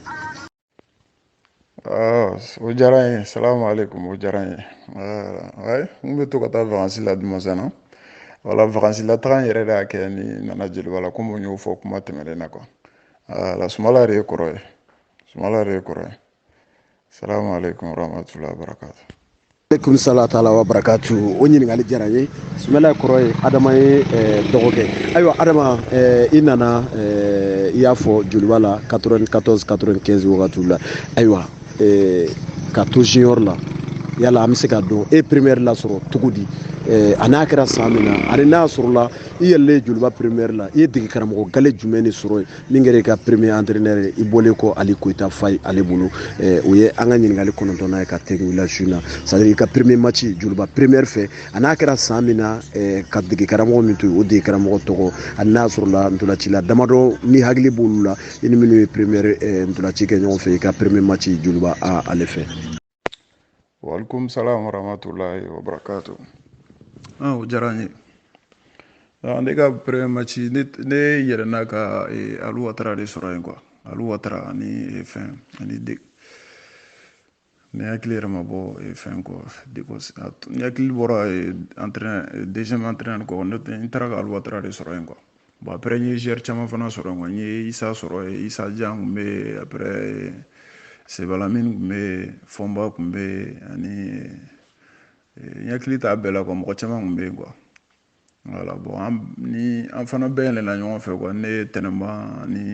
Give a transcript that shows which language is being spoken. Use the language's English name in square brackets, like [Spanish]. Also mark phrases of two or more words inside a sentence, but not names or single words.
[Bambara] O diyara n ye [Arabic] السلام عليكم [Bambara] o diyara n ye n bɛ to ka taa vacances la Dumazana [French] voilà vacances [Bambara] la taga yɛrɛ de y'a kɛ ni nana Jeliba la comme n y'o fɔ kuma tɛmɛnen na quoi la Sumala de ye kɔrɔ ye Sumala de ye kɔrɔ ye [Arabic] السلام عليكم ورحمة الله وبركاته. عليكم السلام تعالى وبركاته [Bambara] o ɲininkali diyara n ye Sumala kɔrɔ ye Adama ye dɔgɔkɛ ayiwa Adama i nana i y'a fɔ Joliba la 94 95 wagatiw la ayiwa ka to junior la yala an bɛ se ka dɔn e première la sɔrɔ cogo di a n'a kɛra san min na ani n'a sɔrɔla i yɛlɛlen Joliba première la i ye dege karamɔgɔ gale jumɛn de sɔrɔ yen min kɛra i ka [French] premier entraîneur [Bambara] ye i bɔlen kɔ Ali Koyita Fayi ale bolo o ye an ka ɲininkali kɔnɔntɔnnan ye ka tɛgɛ wuli su in na [French] c'est à dire [Bambara] i ka [French] premier match [Bambara] Joliba première fɛ a n'a kɛra san min na ka dege karamɔgɔ min to yen o dege karamɔgɔ tɔgɔ ani n'a sɔrɔla ntolacila damadɔ ni hakili b'olu la i ni minnu ye première ntolaci kɛ ɲɔgɔn fɛ i ka [French] premier match [Bambara] Joliba ale fɛ. [Arabic] وعليكم السلام ورحمة الله وبركاته. [Bambara] O diyara n ye ne ka [French] premier match [Bambara] ne yɛlɛnna ka Ali Watara de sɔrɔ yen quoi Ali Watara ani fɛn ani ne hakili yɛrɛ ma bɔ fɛn kɔ ne hakili bɔra [French] deuxième entraîneur [Bambara] kɔ n taara ka Ali Watara de sɔrɔ yen [French] quoi bon après [Bambara] n ye joueur caman fana sɔrɔ yen quoi n ye Isa sɔrɔ yen Isa Jan kun bɛ yen après Sebalamini kun bɛ yen Fɔnba kun bɛ yen ani n hakili t'a bɛɛ la quoi mɔgɔ caman kun bɛ yen quoi [French] voilà bon [Bambara] ni an fana bɛɛ yɛlɛla ɲɔgɔn fɛ quoi ne Tɛnɛnba